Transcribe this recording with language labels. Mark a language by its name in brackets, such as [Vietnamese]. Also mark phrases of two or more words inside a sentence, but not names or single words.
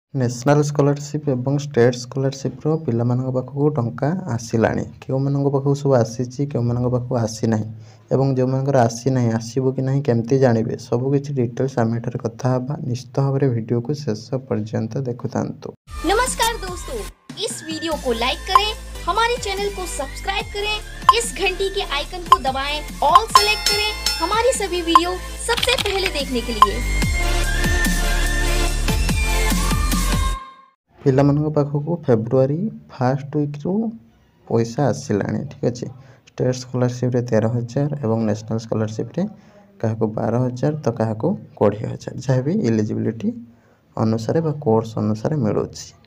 [English] national scholarship [Odia] ଏବଂ [English] state scholarship [Odia] ପିଲାମାନଙ୍କ ପାଖକୁ ଟଙ୍କା ଆସିଲାଣି। କେଉଁମାନଙ୍କ ପାଖକୁ ସବୁ ଆସିଛି, କେଉଁମାନଙ୍କ ପାଖକୁ ଆସିନାହିଁ ଏବଂ ଯେଉଁମାନଙ୍କର ଆସିନାହିଁ ଆସିବ କି ନାହିଁ କେମିତି ଜାଣିବେ, ସବୁକିଛି ଡିଟେଲ୍ସ ଆମେ ଏଠାରେ କଥା ହେବା। ନିଶ୍ଚିତ ଭାବରେ ଭିଡ଼ିଓକୁ ଶେଷ ପର୍ଯ୍ୟନ୍ତ ଦେଖୁଥାନ୍ତୁ। [Hindi] नमस्कार दोस्तों, इस वीडियो को लाइक करें, हमारे चैनल को सब्सक्राइब करें, इस घंटी के आइकन को दबाएं, [English] all select [Hindi] करें हमारी सभी वीडियो सबसे पहले देखने के लिए। [Odia] ପିଲାମାନଙ୍କ ପାଖକୁ [English] February first week [Odia] ପଇସା ଆସିଲାଣି। ଠିକ୍ ଅଛି। [English] state scholarship [Odia] 13,000 ଏବଂ [English] national scholarship [Odia] କାହାକୁ 12,000 ତ କାହାକୁ 20,000, ଯାହା ବି ଇଲିଜିବିଲିଟି ଅନୁସାରେ ବା କୋର୍ସ ଅନୁସାରେ ମିଳୁଛି।